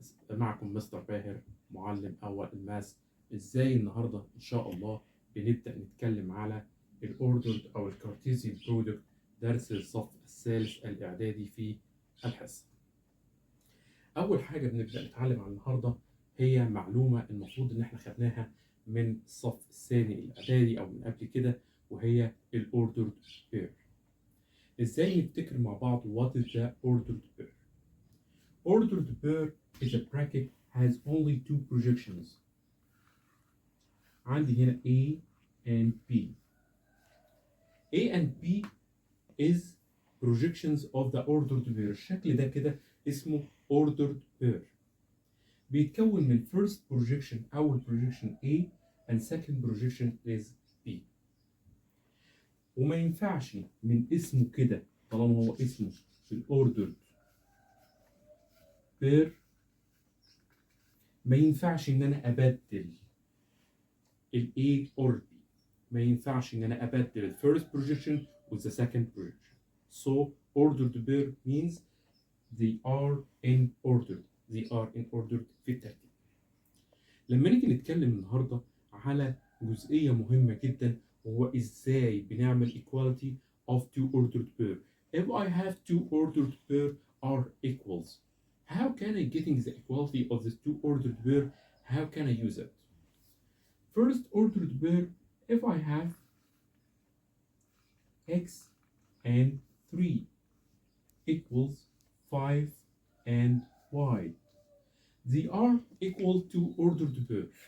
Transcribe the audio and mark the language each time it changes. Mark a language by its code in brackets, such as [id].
[ar] معكم مستر باهر، معلم أول الماس. إزاي النهاردة إن شاء الله بنبدأ نتكلم على الأوردرد أو الكارتيزيان برودكت، درس الصف الثالث الإعدادي في الحصة. أول حاجة بنبدأ نتعلم عن النهاردة هي معلومة المفروض إن إحنا خدناها من الصف الثاني الإعدادي أو من قبل كده، وهي الأوردرد بير. إزاي نفتكر مع بعض [en] what is the ordered pair? Ordered pair is a bracket has only two projections. [ar] عندي هنا [en] A and B. A and B is projections of the ordered pair. [ar] الشكل ده كده اسمه ordered pair. بيتكون من [en] first projection [ar] أول [en] projection A and second projection is B. [ar] وما ينفعش من اسمه كده طالما هو اسمه في الاوردرد بير، ما ينفعش ان انا ابدل الاي اور بي. ما ينفعش ان انا ابدل الفيرست بروجيكشن [en] with the second projection. So ordered pair means they are in order. They are in order [ar] في الترتيب. لما نيجي نتكلم النهارده على جزئيه مهمه جدا، وهو ازاي بنعمل [en] equality of two ordered pair. If I have two ordered pair are equals, how can I getting the equality of the two ordered pair? How can I use it? First ordered pair, if I have x and 3 equals 5 and y, they are equal to ordered pair.